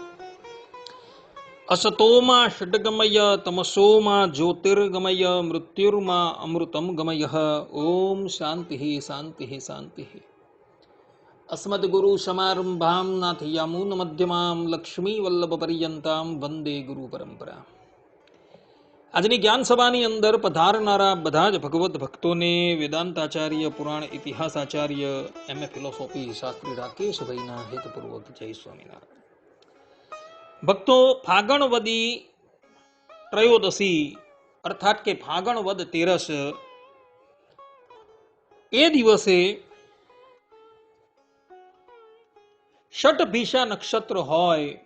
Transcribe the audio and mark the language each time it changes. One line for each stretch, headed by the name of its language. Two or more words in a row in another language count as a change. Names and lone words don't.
Sanskrit: असतो मा षड्गमय तमसो मा ज्योतिर्गमय मृत्युर्मा अमृतं गमयः। ओम शान्तिः शान्तिः शान्तिः। अस्मद्गुरुसमारम्भां नाथयामुनमध्यमां लक्ष्मीवल्लभपर्यन्तां वन्दे गुरुपरम्पराम्।
Gujarati: આજની જ્ઞાન સભાની અંદર પધારનારા બધા જ ભગવત ભક્તોને વેદાંતાચાર્ય પુરાણ ઇતિહાસાચાર્ય એમએ ફિલોસોફી શાસ્ત્રી રાકેશભાઈના હેતપૂર્વક જય સ્વામિનારાયણ. ભક્તો, ફાગણ વદી ત્રયોદશી અર્થાત કે ફાગણ વદ તેરસ એ દિવસે ષટભીષા નક્ષત્ર હોય